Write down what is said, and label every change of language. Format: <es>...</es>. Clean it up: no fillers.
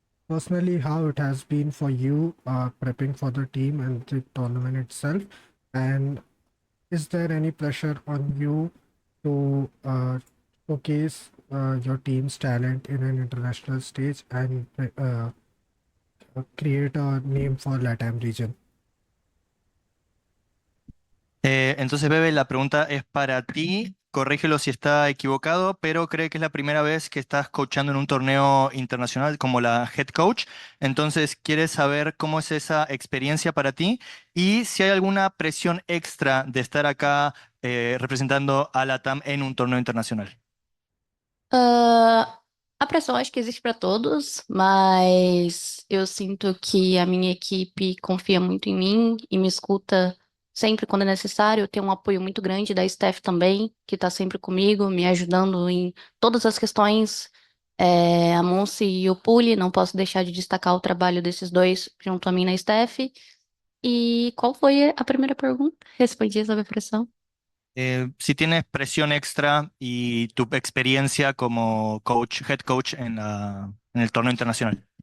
<en>Personally, how it has been for you prepping for the team and the tournament itself, and is there any pressure on you to showcase your team's talent in an international stage and create a name for LATAM region?</en> <es>Entonces, Bebe, la pregunta es para ti. Corrígelo si está equivocado, pero cree que es la primera vez que estás coachando en un torneo internacional como la head coach. Entonces, ¿quieres saber cómo es esa experiencia para ti? Y si hay alguna presión extra de estar acá representando a LATAM en un torneo internacional.</es> <pt>A pressão acho que existe para todos, mas eu sinto que a minha equipe confia muito em mim e me escuta sempre quando é necessário. Eu tenho um apoio muito grande da staff também, que está sempre comigo, me ajudando em todas as questões. A Monse e o Puli, não posso deixar de destacar o trabalho desses dois junto a mim na staff. E qual foi a primeira pergunta? Respondi sobre a pressão.</pt> <es>Si tienes presión extra y tu experiencia como coach, head coach en el torneo internacional.</es>